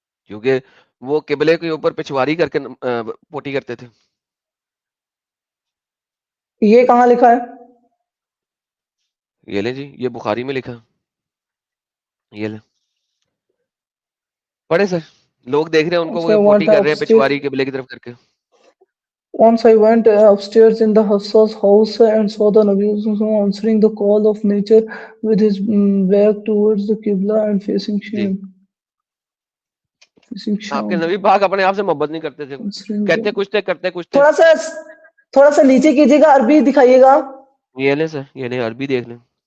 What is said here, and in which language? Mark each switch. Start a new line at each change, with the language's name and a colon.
Urdu: کیونکہ وہ قبلے کے اوپر پچھواری کر کے پوٹی کرتے تھے. یہ کہاں لکھا ہے؟ یہ لیں جی, یہ بخاری میں لکھا, یہ لیں پڑھے سر. لوگ دیکھ رہے ہیں ان کو, وہ پوٹی کر رہے ہیں پچھواری قبلے کی طرف کر کے.
English: Once I went upstairs in the Hafsa's house and saw the Nabi answering the call of nature with his back towards the Qibla and facing
Urdu: جی,
English: Sham.
Urdu: آپ کے نبی پاک اپنے آپ سے محبت نہیں کرتے تھے, کہتے کچھ تھے کرتے کچھ تھے. تھوڑا سا نیچے کیجیے گا, عربی دکھائیے گا. یہ لیں سر, یہ لیں عربی دیکھ لیں.